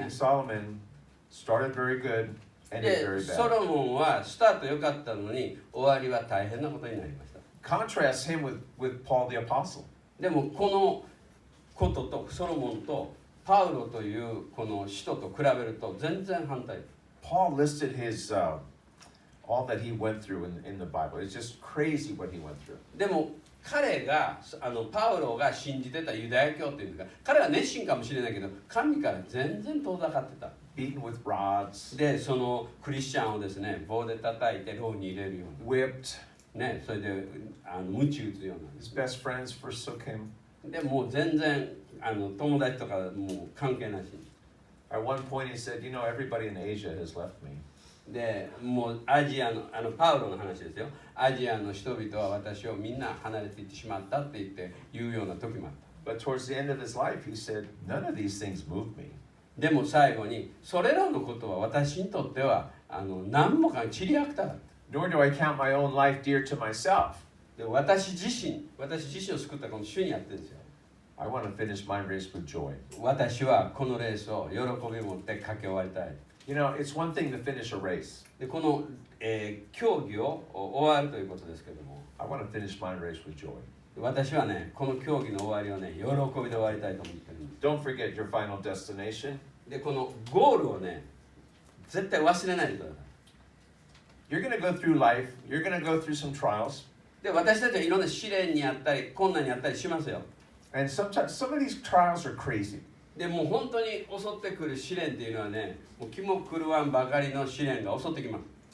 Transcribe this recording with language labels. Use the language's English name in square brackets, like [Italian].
[English] King Solomon started very good, ended [Japanese] で、 [English] very [Japanese] ソ [English] bad. [Japanese] ロモンはスタート良かったのに終わりは大変なことになりました [English] Contrast him with Paul the Apostle. [Japanese] でもこのこととソロモンとパウロというこの使徒と比べると全然反対 [English] Paul listed his all that he went through in the Bible. It's just crazy what he went through. [Japanese] でも彼がパウロが信じてたユダヤ教っていうんですか彼は熱心かもしれないけど神から全然遠ざかってた [English] Beaten with rods, [Japanese] でそのクリスチャンをですね棒で叩いて牢に入れるよう [English] whipped. [Japanese] なねそれで鞭打つような [English] His best friends forsook him. [Japanese] でもう全然友達とかもう関係なし [English] At one point he said, you know, everybody in Asia has left me. [Japanese] でもうアジアのパウロの話ですよアジアの人々は私をみんな離れていってしまったって言うような時もあった [English] But towards the end of his life, he said, none of these things moved me. [Japanese] でも最後にそれらのことは私にとっては何もかちりあくただった [English] Nor do I count my own life dear to myself. [Japanese] で私自身を救ったこの主にやってるんですよ [English] I want to finish my race with joy. [Japanese] 私はこのレースを喜びを持って駆け終わりたい [English] You know, it's one thing to finish a race. [Japanese] でこの、競技を終わるということですけども [English] I want to finish my race with joy. [Japanese] 私はねこの競技の終わりをね喜びで終わりたいと思ってるんです [English] Don't forget your final destination. [Japanese] でこのゴールをね絶対忘れないでください [English] You're going to go through life. You're going to go through some trials. [Japanese] で私たちはいろんな試練にあったり困難にあったりしますよ [English] And sometimes some of these trials are crazy. [Japanese] でもう本当に襲ってくる試練っていうのはねもう気も狂わんばかりの試練が襲ってきます